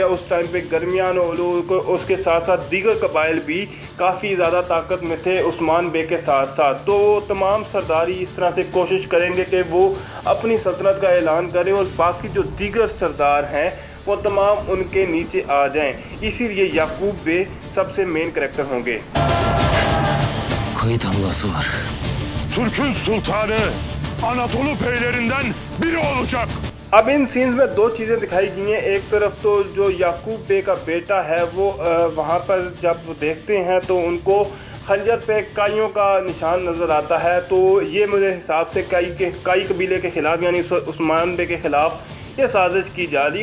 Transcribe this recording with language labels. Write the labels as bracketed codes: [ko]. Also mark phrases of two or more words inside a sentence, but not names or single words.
[ur] اس ٹائم پہ درمیان لوگ، اس کے ساتھ ساتھ دیگر قبائل بھی کافی زیادہ طاقت میں تھے عثمان بے کے ساتھ ساتھ. تو تمام سرداری اس طرح سے کوشش کریں گے کہ وہ اپنی سلطنت کا اعلان کریں اور باقی جو دیگر سردار ہیں وہ تمام ان کے نیچے آ جائیں. اسی لیے یعقوب بے سب سے [en] main character [ur] ہوں گے. [tr] Türk'ün sultanı Anadolu beylerinden biri olacak। [ur] اب ان سینز میں 2 چیزیں دکھائی گئی ہیں۔ ایک طرف تو جو یعقوب بے کا بیٹا ہے وہ وہاں پر جب دیکھتے ہیں تو ان کو خنجر پہ قائیوں کا نشان نظر آتا ہے. تو یہ میرے حساب سے قائی قبیلے کے خلاف یعنی عثمان بے کے خلاف یہ سازش کی جا رہی ہے.